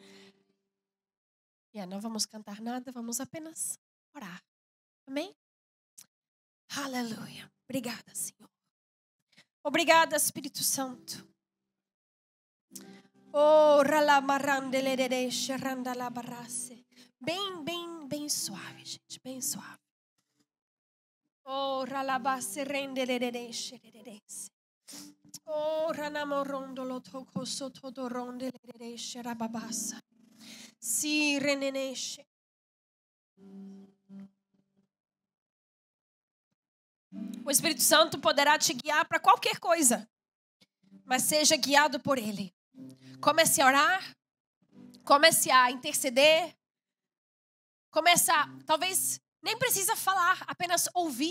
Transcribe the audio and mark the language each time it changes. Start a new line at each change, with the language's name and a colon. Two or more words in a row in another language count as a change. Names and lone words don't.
Portuguese: Não vamos cantar nada, vamos apenas orar. Amém? Aleluia. Obrigada, Senhor. Obrigada, Espírito Santo. Oh, bem suave, gente, bem suave. Oh, ralabasse rendeledereshe. Oh, ranamorondo lo toko soto rondeledereshe rababassa. Si reneneshe. O Espírito Santo poderá te guiar para qualquer coisa, mas seja guiado por Ele. Comece a orar, comece a interceder, talvez nem precisa falar, apenas ouvir.